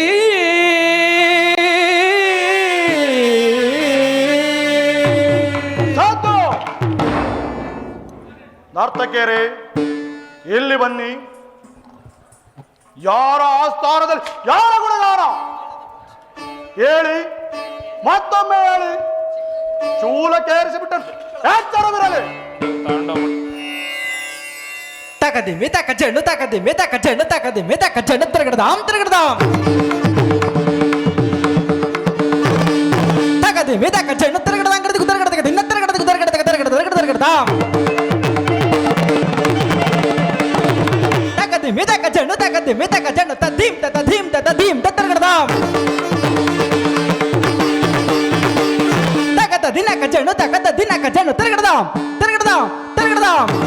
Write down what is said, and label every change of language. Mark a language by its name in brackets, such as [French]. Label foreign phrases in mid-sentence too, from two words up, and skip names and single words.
[Kannada] ಸಾಕು ನರ್ತಕಿಯರೇ ಇಲ್ಲಿ ಬನ್ನಿ. ಯಾರ ಆಸ್ಥಾನದಲ್ಲಿ ಯಾರ ಗುಣಗಾನ ಹೇಳಿ, ಮತ್ತೊಮ್ಮೆ ಹೇಳಿ. ಶೂಲಕ್ಕೇರಿಸಿಬಿಟ್ಟು ಎಚ್ಚರವಿರಲಿ. ತಕದಿಮ್ಮಿ ತಕ ಜಣ್ಣು ತಕದಿಮ್ಮಿ ತಕ ಜಣ್ಣು ತಕದಿಮ್ಮಿ ತಕ ಜಣ್ಣು ತಿರುಗಡದಾಂ ತಿರುಗಡದಾಂ ತಕದಿಮ್ಮಿ ತಕ ಜಣ್ಣು ತಿರುಗಡದಾಂಗಡದಿ ಕುದರಗಡದ ದಿನ ತಿರುಗಡದ ಕುದರಗಡದ ತಿರುಗಡದ ತಿರುಗಡದಾಂ ತಕದಿಮ್ಮಿ ತಕ ಜಣ್ಣು ತಕದಿಮ್ಮಿ ತಕ ಜಣ್ಣು ತದೀಂ ತದೀಂ ತದೀಂ ತಿರುಗಡದಾಂ ತಕದ ದಿನಕ ಜಣ್ಣು ತಕದ ದಿನಕ ಜಣ್ಣು ತಿರುಗಡದಾಂ ತಿರುಗಡದಾಂ ತಿರುಗಡದಾಂ